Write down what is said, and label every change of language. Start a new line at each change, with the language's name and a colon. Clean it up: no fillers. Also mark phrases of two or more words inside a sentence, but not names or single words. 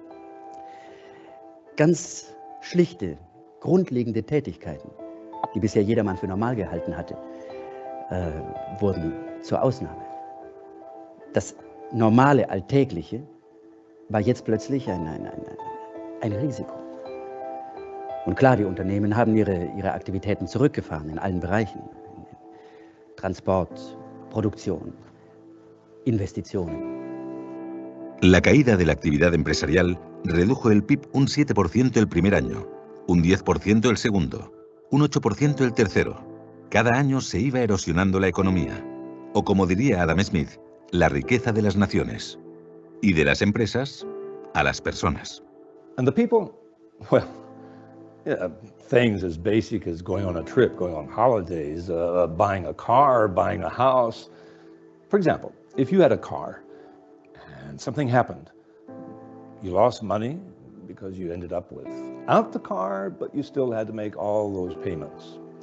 German: Ganz schlichte, grundlegende Tätigkeiten, die bisher jedermann für normal gehalten hatte, wurden zur Ausnahme. Das normale, alltägliche war jetzt plötzlich ein Risiko. Und klar, die Unternehmen haben ihre Aktivitäten zurückgefahren in allen Bereichen. Transport, Producción, Investitionen.
Spanish: La caída de la actividad empresarial redujo el PIB un 7% el primer año, un 10% el segundo, un 8% el tercero. Cada año se iba erosionando la economía, o como diría Adam Smith, la riqueza de las naciones. Y de las empresas a las personas.
English: And the people, well, yeah, things as basic as going on a trip, going on holidays, buying a car, buying a house. For example, if you had a car and something happened, you lost money because you ended up with out the car, but you still had to make all those payments.